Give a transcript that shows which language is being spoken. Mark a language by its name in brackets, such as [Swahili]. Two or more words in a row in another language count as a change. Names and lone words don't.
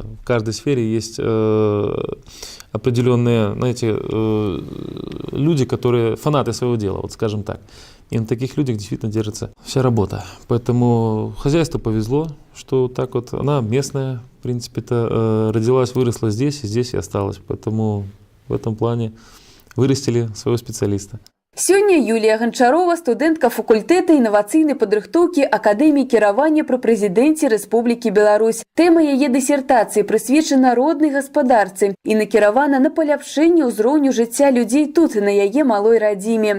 [Russian] В каждой сфере есть определенные, знаете, люди, которые фанаты своего дела, вот скажем так. И на таких людях действительно держится вся работа. Поэтому хозяйству повезло, что так вот она местная, в принципе-то, родилась, выросла здесь, и здесь и осталась. Поэтому в этом плане вырастили своего специалиста. [Belarusian] Сёння Юлія Ганчарова – студэнтка факультэта інавацыйнай падрыхтоўкі Акадэміі кіравання пры прэзідэнце Рэспублікі Беларусь. Тэма яе дысертацыі прысвечана роднай гаспадарцы і накіравана на паляпшэнне ўзроўню жыцця людзей тут, на яе малой радзіме.